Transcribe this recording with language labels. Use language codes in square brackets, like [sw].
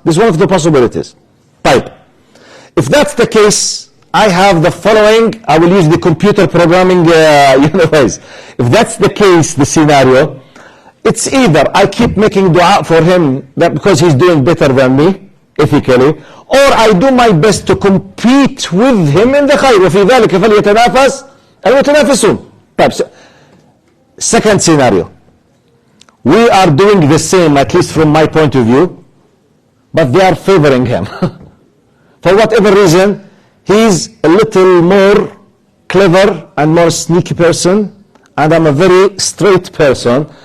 [en] This is one of the possibilities. Type. If that's the case, I have the following. I will use the computer programming ways. If that's the case, the scenario, it's either I keep making dua for him that because he's doing better than me, ethically, or I do my best to compete with him in the khayr. [ar] وفي ذلك فليتنافس المتنافسون. [en] Second scenario. We are doing the same, at least from my point of view, but they are favoring him. For whatever reason, he's a little more clever and more sneaky person, and I'm a very straight person.